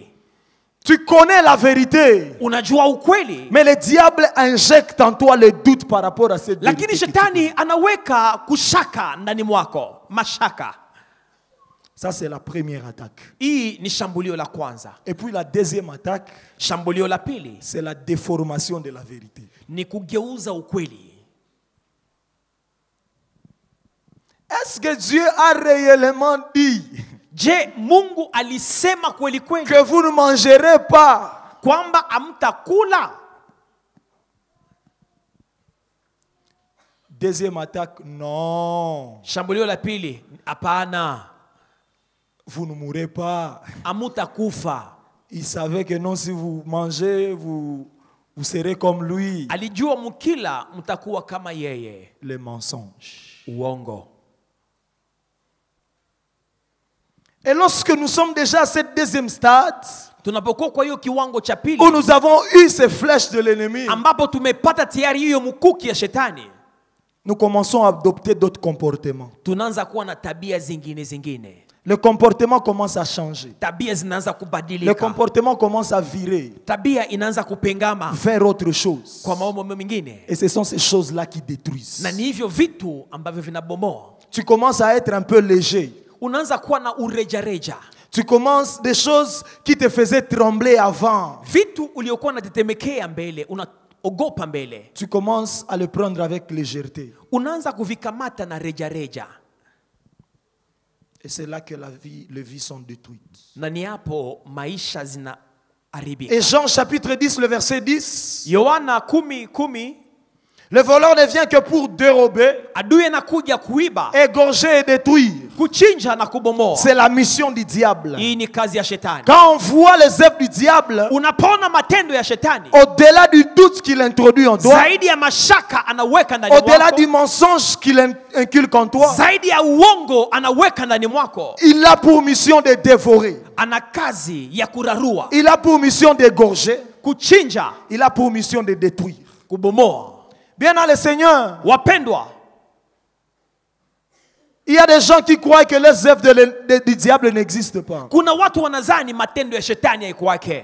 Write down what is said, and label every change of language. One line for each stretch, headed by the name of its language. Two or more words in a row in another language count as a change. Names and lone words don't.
French: Tu connais la vérité,
Swahili: Unajua ukweli,
French: mais le diable injecte en toi le doute par rapport à cette vérité.
Swahili: lakini shetani anaweka kushaka ndani mwako, mashaka.
French: Ça, c'est la première attaque.
Swahili: Hii ni shambulio la kwanza.
French: Et puis la deuxième attaque,
Swahili: Shambulio la pili
French: c'est la déformation de la vérité.
Swahili: ni kugeuza ukweli.
French: Est-ce que Dieu a réellement dit
Swahili: Je, Mungu alisema kweli kweli
French: que vous ne mangerez pas?
Swahili: kwamba hamtakula?
French: Deuxième attaque, non.
Swahili: Shambulio la pili, hapana,
French: Vous ne mourrez pas.
Swahili: hamutakufa.
French: Il savait que non, si vous mangez, vous serez comme lui.
Swahili: Alijua mkila mtakuwa kama yeye.
French: Les mensonges.
Swahili: Uongo.
French: Et lorsque nous sommes déjà à cette deuxième stade,
Swahili: Tunapokuwa kwa hiyo kiwango cha pili
French: où nous avons eu ces flèches de l'ennemi,
Swahili: ambapo tumepata tayari hiyo mkuki ya shetani,
French: nous commençons à adopter d'autres comportements.
Swahili: tunaanza kuwa na tabia zingine.
French: Le comportement commence à changer.
Swahili: Tabia zinaanza
French: Le
Swahili: kubadilika.
French: comportement commence à virer
Swahili: Tabia inaanza kupengama
French: vers autre chose.
Swahili: kwa mambo mengine.
French: Et ce sont ces choses-là qui détruisent.
Swahili: Na ni hivyo vitu ambavyo vinabomoa.
French: Tu commences à être un peu léger.
Swahili: Unaanza kuwa na urejareja.
French: Tu commences des choses qui te faisaient trembler avant.
Swahili: Vitu uliokuwa unatetemekea mbele, unaogopa mbele,
French: Tu commences à le prendre avec légèreté.
Swahili: unaanza kuvikamata na rejareja.
French: Et c'est là que les vies sont détruites.
Swahili: Na ni hapo maisha zinaharibika.
French: Et Jean chapitre 10, le verset 10.
Swahili: Yohana 10:10,
French: Le voleur ne vient que pour dérober,
Swahili: adui anakuja kuiba,
French: égorger et détruire.
Swahili: kuchinja na kubomoa.
French: C'est la mission du diable.
Swahili: Hii ni kazi ya shetani.
French: Quand on voit les œuvres du diable,
Swahili: Unapona matendo ya shetani,
French: au-delà du doute qu'il introduit en toi,
Swahili: zaidi ya mashaka anaweka ndani
French: au-delà
Swahili: mwako,
French: du mensonge qu'il inculque en toi,
Swahili: zaidi ya uongo anaweka ndani mwako,
French: il a pour mission de dévorer.
Swahili: ana kazi ya kurarua,
French: Il a pour mission d'égorger.
Swahili: kuchinja,
French: Il a pour mission de détruire.
Swahili: kubomoa.
French: Bien dans le Seigneur,
Swahili: Wapendwa,
French: il y a des gens qui croient que les œuvres du diable n'existent pas.
Swahili: kuna watu wanazani matendo ya shetani haikwake.